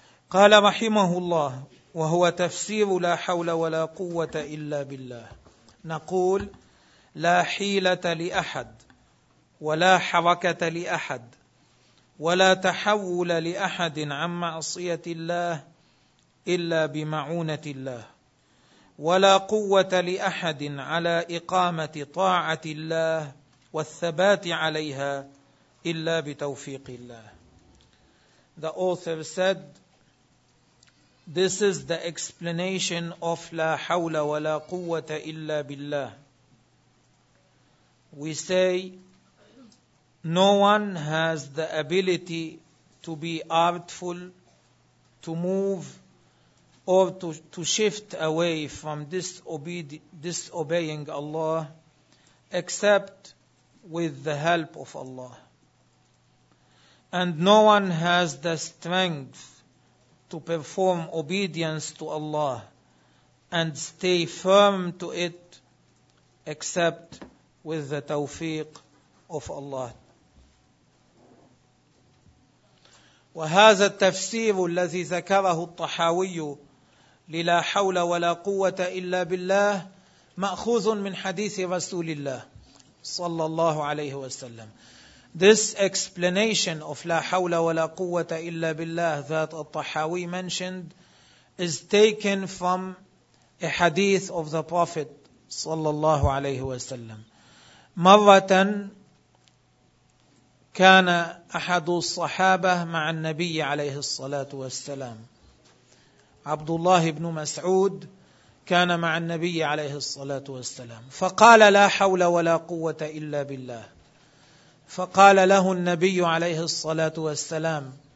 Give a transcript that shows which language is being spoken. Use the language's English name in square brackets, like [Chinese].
[Arabic] قال رحمه الله وهو تفسير لا حول ولا قوة إلا بالله، نقول لا حيلة لأحد ولا حركة لأحد ولا تحول لأحد عن معصية الله إلا بمعونة الله، ولا قوة لأحد على إقامة طاعة الله والثبات عليها إلا بتوفيق الله. [English] The author said, this is the explanation of [Arabic] لا حول ولا قوة إلا بالله. [English] We say, no one has the ability to be artful, to move or to shift away from disobeying Allah except with the help of Allah. And no one has the strength to perform obedience to Allah and stay firm to it except with the tawfiq of Allah. [Arabic] وهذا التفسير الذي ذكره الطحاوي للا حول ولا قوة إلا بالله مأخوذ من حديث رسول الله صلى الله عليه وسلم. [English] This explanation of [Arabic] لا حول ولا قوة إلا بالله [English] that الطحاوي mentioned is taken from a hadith of the Prophet [Arabic] صلى الله عليه وسلم. مرة كان أحد الصحابة مع النبي عليه الصلاة والسلام، عبد الله بن مسعود كان مع النبي عليه الصلاة والسلام، فقال لا حول ولا قوة إلا بالله، فقال له النبي عليه الصلاة والسلام: